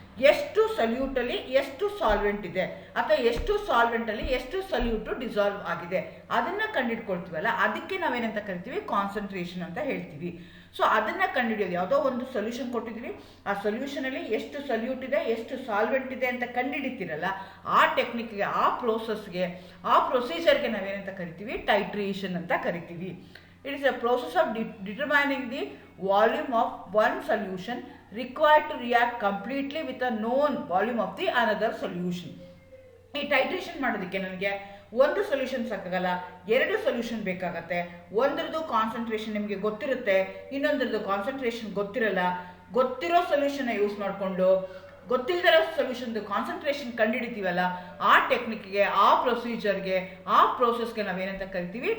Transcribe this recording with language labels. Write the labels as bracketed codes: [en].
[kn] ಎಷ್ಟು ಸೊಲ್ಯೂಟಲ್ಲಿ ಎಷ್ಟು ಸಾಲ್ವೆಂಟ್ ಇದೆ ಅಥವಾ ಎಷ್ಟು ಸಾಲ್ವೆಂಟಲ್ಲಿ ಎಷ್ಟು ಸೊಲ್ಯೂಟು ಡಿಸಾಲ್ವ್ ಆಗಿದೆ ಅದನ್ನು ಕಂಡುಹಿಡ್ಕೊಳ್ತೀವಲ್ಲ, ಅದಕ್ಕೆ ನಾವೇನಂತ ಕರಿತೀವಿ? ಕಾನ್ಸಂಟ್ರೇಷನ್ ಅಂತ ಹೇಳ್ತೀವಿ. ಸೊ ಅದನ್ನು ಕಂಡುಹಿಡಿಯೋದು, ಯಾವುದೋ ಒಂದು ಸೊಲ್ಯೂಷನ್ ಕೊಟ್ಟಿದ್ದೀವಿ, ಆ ಸೊಲ್ಯೂಷನಲ್ಲಿ ಎಷ್ಟು ಸೊಲ್ಯೂಟ್ ಇದೆ ಎಷ್ಟು ಸಾಲ್ವೆಂಟ್ ಇದೆ ಅಂತ ಕಂಡುಹಿಡಿತೀರಲ್ಲ, ಆ ಟೆಕ್ನಿಕ್ಗೆ, ಆ ಪ್ರೋಸೆಸ್ಗೆ, ಆ ಪ್ರೊಸೀಜರ್ಗೆ ನಾವೇನಂತ ಕರಿತೀವಿ? ಟೈಟ್ರೇಷನ್ ಅಂತ ಕರಿತೀವಿ. [en] It is a process of determining the volume of one solution required to react completely with a known volume of the another solution. [kn] ಈ ಟೈಟ್ರೇಷನ್ ಮಾಡೋದಕ್ಕೆ ನನಗೆ ಒಂದು ಸೊಲ್ಯೂಷನ್ ಸಾಕಾಗಲ್ಲ, ಎರಡು ಸೊಲ್ಯೂಷನ್ ಬೇಕಾಗತ್ತೆ. ಒಂದ್ರದ್ದು ಕಾನ್ಸಂಟ್ರೇಷನ್ ನಿಮಗೆ ಗೊತ್ತಿರುತ್ತೆ, ಇನ್ನೊಂದ್ರದ್ದು ಕಾನ್ಸಂಟ್ರೇಷನ್ ಗೊತ್ತಿರಲ್ಲ. ಗೊತ್ತಿರೋ ಸೊಲ್ಯೂಷನ್ನ ಯೂಸ್ ಮಾಡಿಕೊಂಡು ಗೊತ್ತಿಲ್ಲದಿರೋ ಸೊಲ್ಯೂಷನ್ದು ಕಾನ್ಸಂಟ್ರೇಷನ್ ಕಂಡುಹಿಡಿತೀವಲ್ಲ, ಆ ಟೆಕ್ನಿಕ್ಗೆ, ಆ ಪ್ರೊಸೀಜರ್ಗೆ, ಆ ಪ್ರೋಸೆಸ್ಗೆ ನಾವೇನಂತ ಕರಿತೀವಿ?